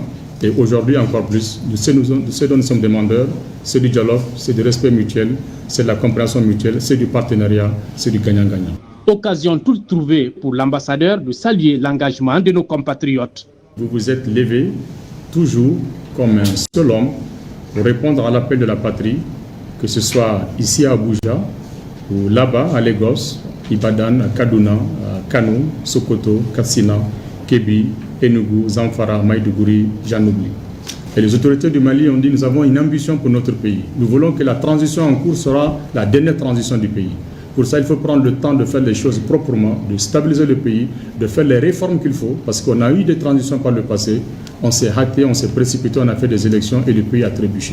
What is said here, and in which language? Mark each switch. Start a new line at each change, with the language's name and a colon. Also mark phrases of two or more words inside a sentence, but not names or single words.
French: Et aujourd'hui encore plus, de ce dont nous sommes demandeurs, c'est du dialogue, c'est du respect mutuel, c'est de la compréhension mutuelle, c'est du partenariat, c'est du gagnant-gagnant. Occasion toute trouvée pour l'ambassadeur de saluer l'engagement de nos compatriotes. Vous vous êtes levés toujours comme un seul homme pour répondre à l'appel de la patrie, que ce soit ici à Abuja ou là-bas à Lagos, Ibadan, à Kaduna, à Kano, Sokoto, Katsina, Kébi, Enugu, Zamfara, Maïdougouri, j'en oublie. Et les autorités du Mali ont dit nous avons une ambition pour notre pays. Nous voulons que la transition en cours sera la dernière transition du pays. Pour ça, il faut prendre le temps de faire les choses proprement, de stabiliser le pays, de faire les réformes qu'il faut, parce qu'on a eu des transitions par le passé. On s'est hâté, on s'est précipité, on a fait des élections et le pays a trébuché.